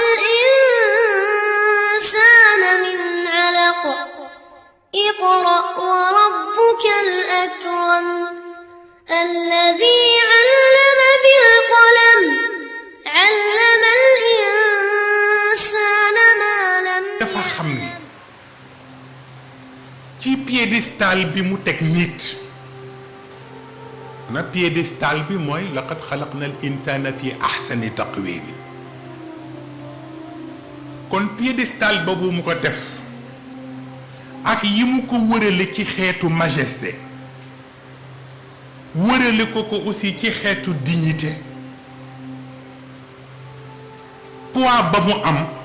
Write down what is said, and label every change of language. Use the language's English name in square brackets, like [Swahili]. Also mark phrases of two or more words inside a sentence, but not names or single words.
[Arabic] الإنسان من علق اقرأ وربك الأكرم الذي علم بالقلم علم الإنسان ما لم [Wolof] dafa xam ni ci piédestal bi mu teg nit na piédestal bi mooy [Arabic] لقد خلقنا الإنسان في أحسن تقويم [Wolof] kon piédestal boobu mu ko def ak yi mu ko wërale ci xeetu majesté wërale ko aussi ci xeetu dignité poids ba mu am